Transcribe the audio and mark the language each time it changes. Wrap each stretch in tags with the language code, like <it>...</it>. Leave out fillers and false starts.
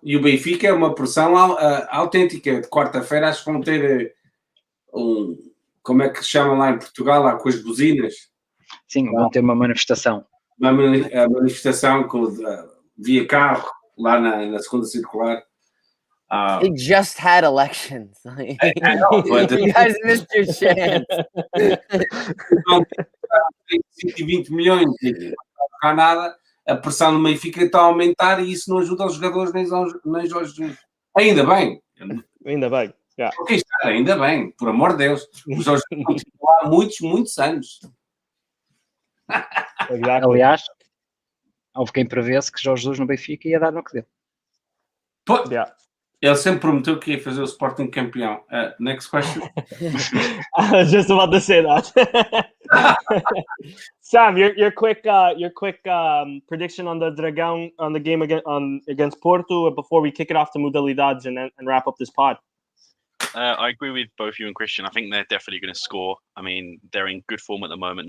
<pt>E o Benfica é uma pressão autêntica. De quarta-feira acho que vão ter como é que se chama lá em Portugal, lá com as buzinas? Sim, vão ter uma manifestação. Uma manifestação via carro lá na segunda circular.</pt> <en>They just had elections. I know, but You guys missed your chance.</en> <pt>120 milhões, não há nada. A pressão no Benfica está a aumentar e isso não ajuda os jogadores nem aos... Ainda bem. Ainda bem.</pt> <en>Yeah.</en> <pt>Ok, ainda bem, por amor de Deus. Os jogadores continuam há muitos anos.</pt> <en>Exactly.</en> <pt>Aliás, houve quem prevesse que Jorge Jesus no Benfica ia dar no que deu.</pt> <en>Yeah.</en> <pt>Ele sempre prometeu que ia fazer o Sporting campeão.</pt> <en>Next question. I was just about to say that. Sam, your quick prediction on the Dragão, on the game against Porto before we kick it off to Modalidades and wrap up this pod. I agree with both you and Christian. I think they're definitely going to score. I mean, they're in good form at the moment.</en>